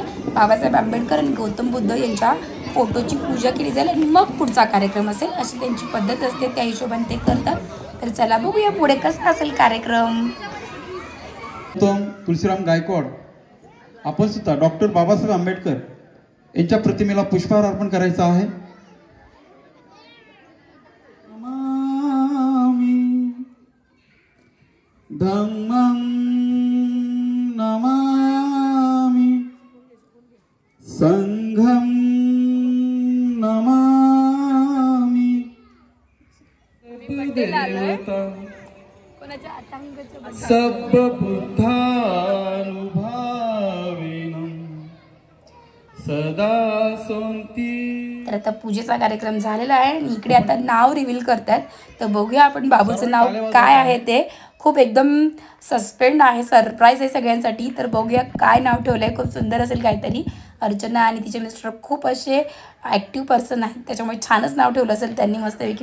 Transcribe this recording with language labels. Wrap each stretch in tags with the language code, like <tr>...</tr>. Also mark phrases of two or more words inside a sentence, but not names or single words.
<mr>बाबासाहेब आंबेडकर आणि गौतम बुद्ध यांच्या फोटोची पूजा केली जाईल आणि मग पुढचा कार्यक्रम असेल, अशी त्यांची पद्धत असते. त्या हिशोबाने ते करतात. तर चला बघूया पुढे कसा असेल कार्यक्रम. तुलसीराम गायकवाड आपण सुद्धा डॉक्टर बाबासाहेब आंबेडकर यांच्या प्रतिमेला पुष्पहार अर्पण करायचा आहे.</mr> <pi>धम्मं नमामि संघं नमामि. सर्वबुद्धानुभावेनं सदा सोंती.</pi> <mr>तर आता पूजेचा कार्यक्रम झालेला आहे आणि इकडे आता नाव रिव्हील करतात. तर बघूया आपण बाबूचं नाव काय आहे ते. खूप एकदम सस्पेंड आहे, सरप्राईज आहे सगळ्यांसाठी. तर बघूया काय नाव ठेवलं आहे. खूप सुंदर असेल काहीतरी. अर्चना आणि तिचे मिस्टर खूप असे</mr> <en>active person</en> <mr>आहेत, त्याच्यामुळे छानच नाव ठेवलं असेल त्यांनी मस्तपैकी.</mr>